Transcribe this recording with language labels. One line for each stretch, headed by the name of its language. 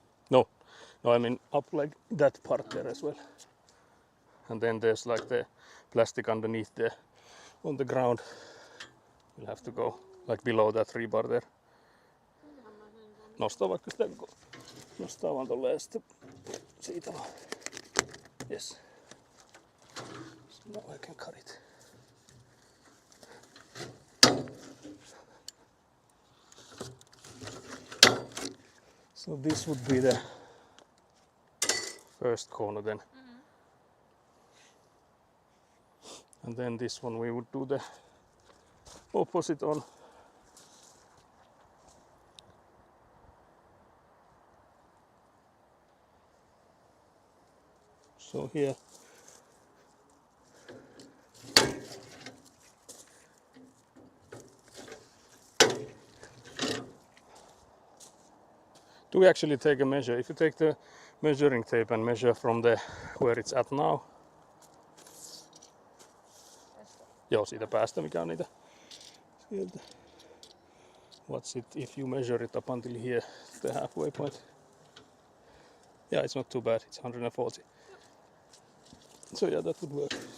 English: No, I mean up like that part there as well. And then there's like the plastic underneath there on the ground. We'll have to go like below that rebar there.
Finnish: Nostaa vaikka sitä, nostaa vaan tolleen ja sitten siitä vaan.
English: Yes. So now I can cut it. So this would be the first corner then. And then this one we would do the opposite on. So here. Do we actually take a measure? If you take the measuring tape and measure from the where it's at now.
Finnish: Joo, siitä päästä mikä on niitä sieltä.
English: What's it if you measure it up until here, the halfway point? Yeah, it's not too bad. It's 140. So yeah, that would work.